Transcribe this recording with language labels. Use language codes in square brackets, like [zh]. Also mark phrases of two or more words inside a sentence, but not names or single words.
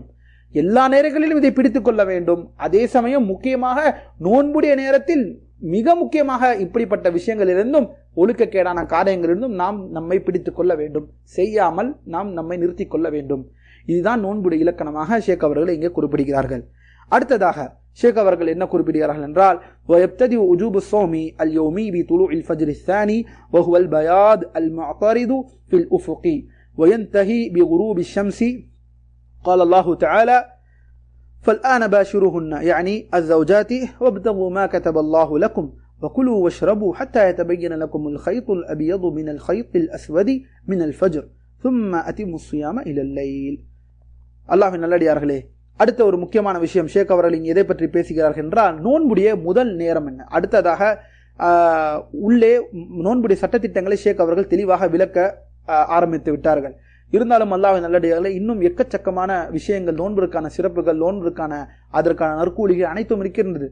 [ta] எல்லா நேரங்களிலும் இதை பிடித்துக் கொள்ள வேண்டும். அதே சமயம் முக்கியமாக நோன்புடைய நேரத்தில் மிக முக்கியமாக இப்படிப்பட்ட விஷயங்களிலிருந்தும், ஒழுக்கக்கேடான காரியங்களிலிருந்தும் நாம் நம்மை பிடித்துக் கொள்ள வேண்டும். செய்யாமல் நாம் நம்மை நிறுத்திக் கொள்ள வேண்டும். இதுதான் நோன்புடைய இலக்கணமாக ஷேக் அவர்கள் இங்கே குறிப்பிடுகிறார்கள். அடுத்ததாக ஷேக் அவர்கள் என்ன குறிப்பிடுகிறார்கள் என்றால், [ar] ويبتدئ وجوب الصوم اليومي بطلوع الفجر الثاني وهو البياض المعترض في الأفق وينتهي بغروب الشمس. قال الله تعالى: فالآن باشروهن، يعني الزوجات، وابتغوا ما كتب الله لكم وكلوا واشربوا حتى يتبين لكم الخيط الأبيض من الخيط الأسود من الفجر ثم أتموا الصيام إلى الليل. [ta] அல்லாஹ்வின் நல்லடியார்களே, அடுத்த ஒரு முக்கியமான விஷயம் ஷேக் அவர்கள் இங்கே எதை பற்றி பேசுகிறார்கள் என்றால், நோன்புடைய முதல் நேரம் என்ன. அடுத்ததாக உள்ளே நோன்புடைய சட்டத்திட்டங்களை ஷேக் அவர்கள் தெளிவாக விளக்க ஆரம்பித்து விட்டார்கள். இருந்தாலும் அல்லாஹ்வின் நல்லடியார்களே, இன்னும் எக்கச்சக்கமான விஷயங்கள், நோன்பிற்கான சிறப்புகள், நோன்பிற்கான அதற்கான நற்கூலிகள் அனைத்தும் இருக்கின்றது.